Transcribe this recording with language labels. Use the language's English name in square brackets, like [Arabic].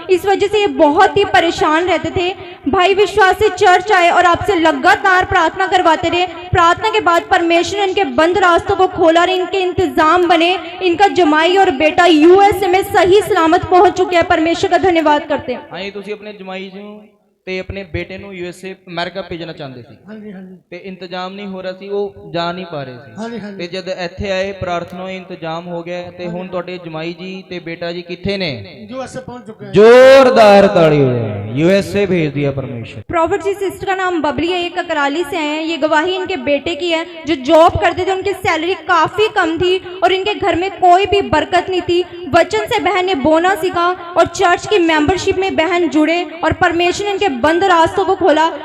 [Hindi] इस वजह से ये बहुत ही परेशान रहते थे। भाई विश्वास से चर्च आए और आपसे लगातार प्रार्थना करवाते रहे। प्रार्थना के बाद परमेश्वर ने इनके बंद रास्तों को खोला और इनके इंतजाम बने। इनका जमाई और बेटा यूएस में सही सलामत पहुंच चुके हैं। परमेश्वर का धन्यवाद करते हैं। [Punjabi] हाँ, ਤੁਸੀਂ ਆਪਣੇ ਜਮਾਈ ਨੂੰ ਤੇ ਆਪਣੇ ਬੇਟੇ ਨੂੰ ਯੂਐਸਏ ਅਮਰੀਕਾ ਭੇਜਣਾ ਚਾਹੁੰਦੇ ਸੀ। ਹਾਂਜੀ ਹਾਂਜੀ ਤੇ ਇੰਤਜ਼ਾਮ ਨਹੀਂ ਹੋ ਰਿਹਾ ਸੀ, ਉਹ ਜਾ ਨਹੀਂ ਪਾ ਰਹੇ ਸੀ। ਹਾਂਜੀ ਹਾਂਜੀ ਤੇ ਜਦ ਇੱਥੇ ਆਏ ਪ੍ਰਾਰਥਨਾ ਹੋਈ, ਇੰਤਜ਼ਾਮ ਹੋ ਗਿਆ ਤੇ ਹੁਣ ਤੁਹਾਡੇ ਜਮਾਈ ਜੀ ਤੇ [Hindi] बेटा जी [Punjabi] किथे ने? [Hindi] यूएसए पहुंच चुके हैं। जोरदार ताली हो जाए। यूएसए भेज दिया परमेश्वर। प्रॉफिट जी, सिस्टर का नाम बबली है, ये ककराली से आए हैं। ये गवाही इनके बेटे की है, जो जॉब करते थे, उनकी सैलरी काफी कम थी और इनके घर में कोई भी बरकत नहीं थी। वचन से बहन ने बोना सीखा और चर्च की मेंबरशिप में बहन जुड़े और परमेश्वर ने इनके बंद रास्तों को खोला।